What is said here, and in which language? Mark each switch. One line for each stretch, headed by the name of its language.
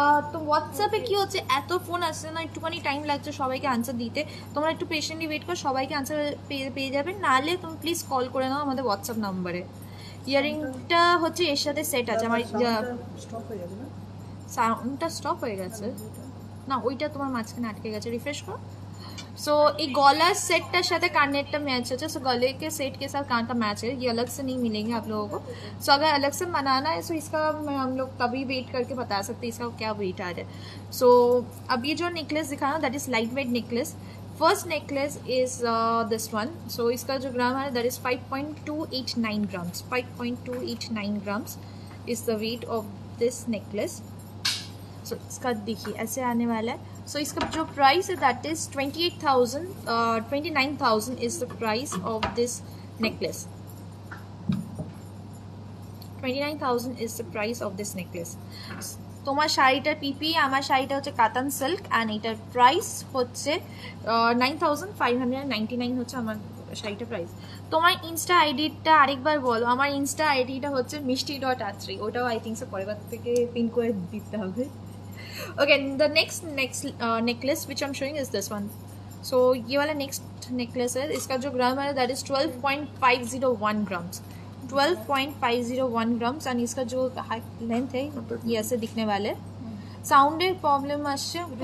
Bangla: তো হোয়াটসঅ্যাপে কি হচ্ছে, এত ফোন আসছে না, একটুখানি টাইম লাগছে সবাইকে আনসার দিতে। তোমরা একটু পেশেন্টলি ওয়েট করো, সবাইকে আনসার পেয়ে যাবে। নাহলে তুমি প্লিজ কল করে নাও আমাদের হোয়াটসঅ্যাপ নাম্বারে। ইয়ারিংটা হচ্ছে এর সাথে সেট আছে। আমার স্টপ হয়ে যাবে না? সাউন্ডটা স্টপ হয়ে গেছে না, ওইটা তোমার মাঝখানে আটকে গেছে, রিফ্রেশ করো।
Hindi: सो एक गला सेट साथ कानेरटा मैच है। सो गले के सेट के साथ कान का मैच है, ये अलग से नहीं मिलेंगे आप लोगों को। सो अगर अलग से बनाना है, सो इसका हम लोग तभी वेट करके बता सकते हैं इसका क्या वेट आ रहा है। सो अब ये जो नेकलेस दिखाना
English: That is light weight necklace. First necklace is this one. So इसका जो gram है that is 5.289 grams. 5.289 grams is the weight of this necklace.
Hindi: सो इसका देखिए ऐसे आने वाला है।
English: So इसका जो price है that is 29,000 is the price of this necklace. 29,000 is the price of this necklace.
Bangla: তোমার শাড়িটার পিপি, আমার শাড়িটা হচ্ছে কাতান সিল্ক অ্যান্ড এটার প্রাইস হচ্ছে 9,599 হচ্ছে আমার শাড়িটার প্রাইস। তোমার ইনস্টা আইডিটা আরেকবার বলো। আমার ইনস্টা আইডিটা হচ্ছে মিষ্টি.আত্রি, ওটাও আই থিঙ্ক সো পরের থেকে পিন করে দিতে হবে।
English: Okay, the next necklace which I'm showing is this one. So
Hindi: ये वाला
English: next necklace है,
Hindi: इसका जो ग्राम है
English: that is 12.501 grams। 12.501 grams and
Hindi: इसका जो लेंथ है ये ऐसे दिखने वाले।
English: साउंडের प्रॉब्लम
Bangla: আসছে,